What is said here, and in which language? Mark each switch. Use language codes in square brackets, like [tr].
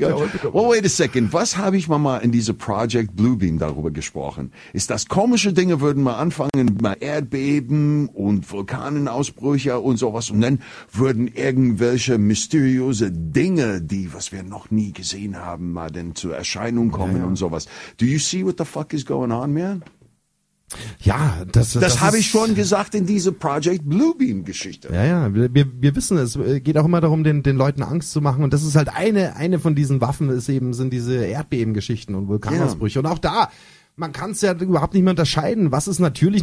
[de] Was habe ich mal in diese Project Bluebeam darüber gesprochen? Ist das komische Dinge, würden mal anfangen, mal Erdbeben und Vulkanenausbrüche und sowas, und dann würden irgendwelche mysteriöse Dinge, die, was wir noch nie gesehen haben, mal denn zur Erscheinung kommen und sowas. [en] Do you see what the fuck is going on, man? [de] Ja, das habe ich schon gesagt in diese Project Bluebeam-Geschichte. Ja, ja, wir wissen, es geht auch immer darum, den Leuten Angst zu machen. Und das ist halt eine von diesen Waffen, ist eben, sind diese Erdbeben-Geschichten und Vulkanausbrüche. Ja. Und auch da, man kann es ja überhaupt nicht mehr unterscheiden. Was ist natürlich?